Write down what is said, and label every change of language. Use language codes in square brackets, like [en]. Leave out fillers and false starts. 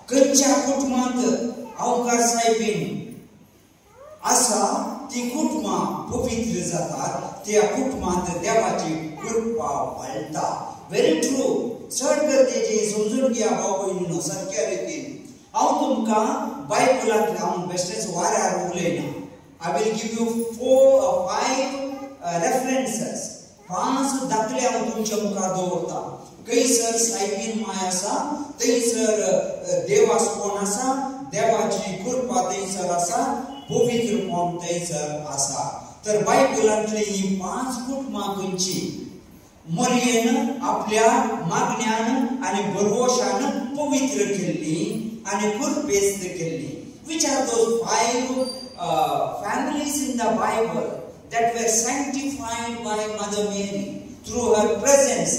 [gom] खंयच्या कुटुंबांत अवकार सायबीन आसा ती कुटुंबां पवित्र जातात. त्या कुटुंबांत देवाची कृपा वाळटा. [en] Very true. [gom] चड गरजेचे समजून घ्या भाव भयणीनो सारक्या रितीन. हांव तुमकां बायबलांतले हांव बेश्टेच वाऱ्यार उलयना. [en] I will give you 4-5 references. [gom] 5 दाखले हांव तुमच्या मुखार दवरता. खंयसर सायबीन माय आसा, थंयसर देवास कोण आसा, देवाची कृपा थंयसर आसा, पवित्र कोण थंयसर आसा. तर बायबलांतली ही 5 कुटुंबां खंयची? मरियेन आपल्या मागण्यान आणि भरवशान पवित्र केली आणि कुरबेस्त केली. [en] Which are those 5 families in the Bible that were sanctified by Mother Mary through her presence?